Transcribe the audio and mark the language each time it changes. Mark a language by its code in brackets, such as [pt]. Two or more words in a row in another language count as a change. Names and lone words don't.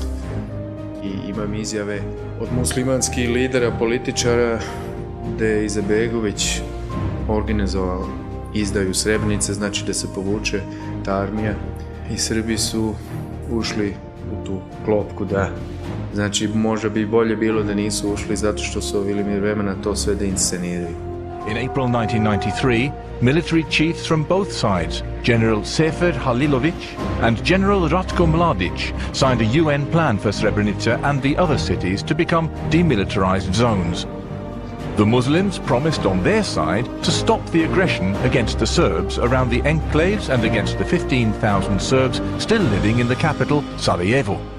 [sr] I imam izjave od muslimanskih lidera, političara, da je Izetbegović organizovao izdaju Srebrenice, znači da se povuče ta armija. I Srbi su ušli u tu klopku, da. Znači, možda bi bolje bilo da nisu ušli zato što su imali vremena to sve da insceniraju. [en] In April 1993, military chiefs from both sides, General Sefer Halilović and General Ratko Mladić, signed a UN plan for Srebrenica and the other cities to become demilitarized zones. The Muslims promised on their side to stop the aggression against the Serbs around the enclaves and against the 15,000 Serbs still living in the capital, Sarajevo.